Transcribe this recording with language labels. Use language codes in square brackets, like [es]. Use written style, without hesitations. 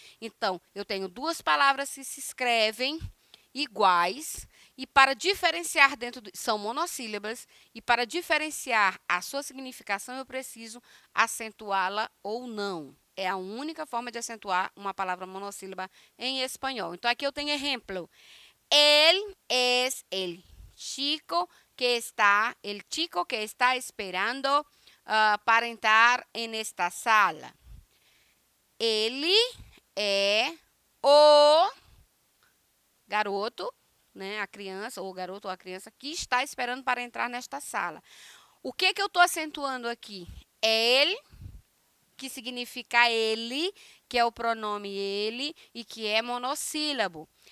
[pt] Então, eu tenho duas palavras que se escrevem iguais e para diferenciar são monossílabas e para diferenciar a sua significação eu preciso acentuá-la ou não. É a única forma de acentuar uma palavra monossílaba em espanhol. Então, aqui eu tenho exemplo. [es] Él es el chico que está esperando para entrar en esta sala. [pt] Ele é o garoto, né, a criança, ou o garoto ou a criança que está esperando para entrar nesta sala. O que eu estou acentuando aqui? É ele, que significa ele, que é o pronome ele e que é monossílabo.